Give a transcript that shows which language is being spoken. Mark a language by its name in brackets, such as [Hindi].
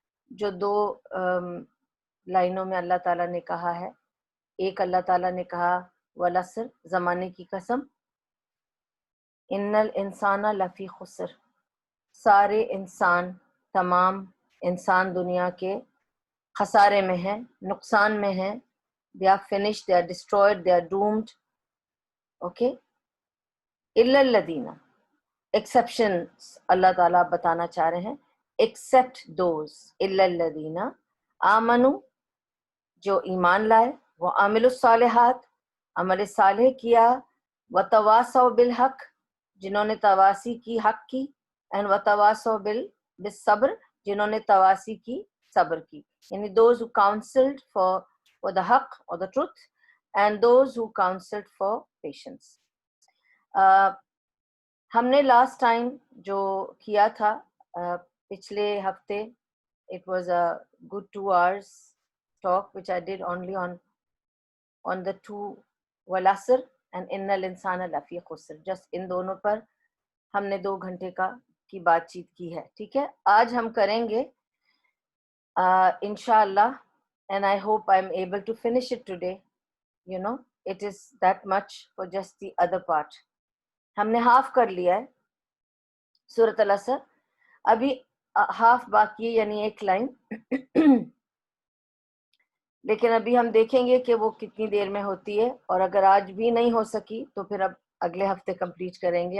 [Urdu] جو 2 لائنوں میں اللہ تعالیٰ نے کہا ہے. ایک اللہ تعالیٰ نے کہا والعصر، زمانے کی قسم، [Arabic] ان الانسان لفی خسر، [Urdu] سارے انسان، تمام انسان دنیا کے خسارے میں ہیں، نقصان میں ہیں. [English] they are finished, they are destroyed, they are doomed. [Urdu] okay, [Arabic] الا الذین، [Urdu] exceptions اللہ تعالیٰ بتانا چاہ رہے ہیں. [English] except those، [Arabic] الا الذین آمنوا، [Urdu] جو ایمان لائے، وہ عامل الصالحات، عمل صالح کیا، [Arabic] وتواصوا بالحق، [Urdu] جنہوں نے تواصی کی حق کی، and [Arabic] وتواصوا بالصبر، [Urdu] جنہوں نے تواصی کی صبر کی. یعنی [English] those who counseled for the حق or the truth and those who counseled for patience. [Urdu] ہم نے لاسٹ ٹائم جو کیا تھا پچھلے ہفتے، [English] it was a good 2 hours talk which I did only on the 2 والعصر and [Arabic] ان الانسان لفی خسر. [Urdu] جسٹ ان دونوں پر ہم نے 2 گھنٹے کی بات چیت کی ہے. ٹھیک ہے، آج ہم کریں گے انشاءاللہ [English] and I hope I'm able to finish it today. You know, it is that much for just the other part. [Urdu] ہم نے ہاف کر لیا ہے سورۃ العصر، ابھی ہاف باقی ہے، یعنی 1 لائن. لیکن ابھی ہم دیکھیں گے کہ وہ کتنی دیر میں ہوتی ہے، اور اگر آج بھی نہیں ہو سکی تو پھر اب اگلے ہفتے کمپلیٹ کریں گے.